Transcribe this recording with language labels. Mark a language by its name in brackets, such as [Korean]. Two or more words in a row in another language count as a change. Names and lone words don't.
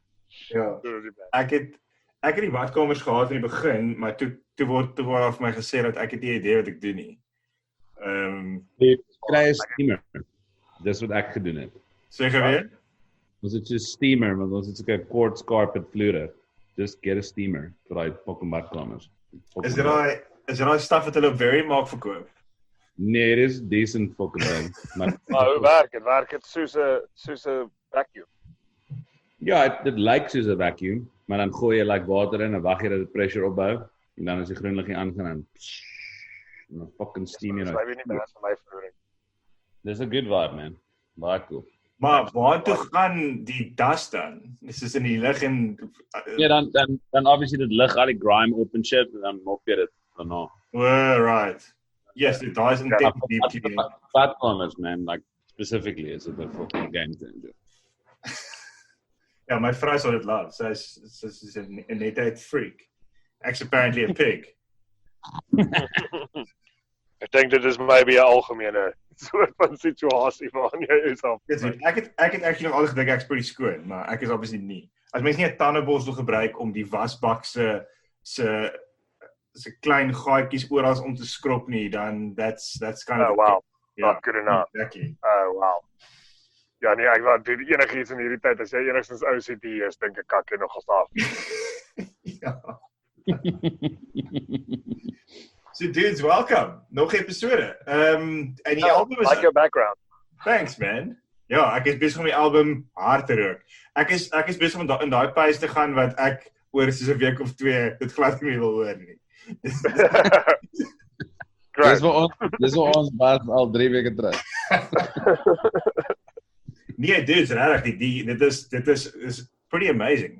[Afrikaans] Ja. Ek het die badkamers gehad in die begin, maar toe word daar vir my gesê dat ek het nie idee wat ek doen nie. Jy kry 'n steamer. Dis wat ek gedoen het. Sê weer? Ons het so steamer, want ons het so 'n [English] quartz carpet [Afrikaans] vloere. [English] Just get a steamer [Afrikaans] vir daai [English] fucking badkamers. [Afrikaans] Is daai stuff wat hulle op Very maak verkoop? Nee, dit is [English] decent fucking [Afrikaans] ding. Maar hoe werk dit? Werk dit soos 'n vacuum? ja, dit lyk soos 'n vacuum, maar dan gooi jy like water in en wag jy dat dit pressure opbou en dan as die groen liggie aangaan en dan [English] fucking steam [Afrikaans] jy Dis nou. baie nie best vir my verhouding. Dis 'n [English] good vibe, man. [Afrikaans] Baie cool. Maar waartoe gaan die das dan? Dis is in die lig en Ja, dan obviously dit lig al die grime op en shit en dan mop jy dit daarna. [English] right. Yes, it does intend deep cleaning. Platformers, man, like specifically is it a fucking game changer. [Afrikaans] Ja, my vrou sal dit love. Sy's 'n net freak. Ek's [English] apparently a pig. [Afrikaans] Ek dink dit is maybe 'n algemene soort van situasie waarin jy jouself Dis weet, ek het actually nog altyd gedink ek's pretty skoon, maar ek is obviously nie. As mens nie 'n tandeborstel gebruik om die wasbak se klein gaatjies oral om te skrob nie, dan [English] that's kind of wow. Yeah, Not good enough. Exactly. Wow. [Afrikaans] Ja nee, ek wou doen enigiets in hierdie tyd as jy enigstens OCD is, dink ek kak jy nogals af. Ja. [English] So dudes, welcome. [Afrikaans] Nog episode. En die album is [English] like your background. Thanks man. [Afrikaans] Ja, ek is besig om die album hard te rook. Ek is besig om in daai pace te gaan wat ek oor soos 'n week of 2 dit glad nie wil hoor nie. Dis vir ons was al 3 weke terug. Nee, dudes, regtig, dit is pretty amazing.